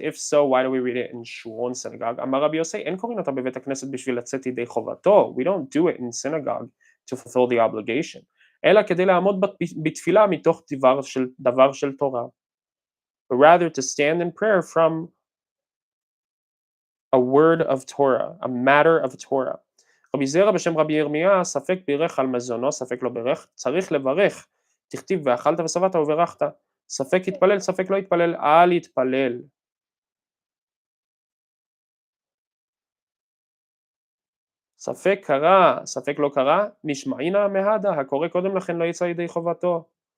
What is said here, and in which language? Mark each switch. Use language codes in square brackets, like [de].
[en] If so, why do we read it in shul and synagogue? [he] אמר רבי יוסי, אין קוראים אותה בבית הכנסת בשביל לצאת ידי חובתו. [en] We don't do it in synagogue to fulfill the obligation. [he] אלא כדי לעמוד בתפילה מתוך דבר של תורה. [en] But rather to stand in prayer from a word of Torah, a matter of Torah. [he] רבי זרע בשם רבי ירמיה, ספק בירך על מזונו, ספק לא בירך, צריך לברך. תכתיב ואכלת ושבעת וברכת. ספק יתפלל, ספק לא יתפלל, אל יתפלל. ספק קרא, ספק לא קרא, נשמעינה מהדה, הקורא קודם לכן לא יצא ידי חובתו.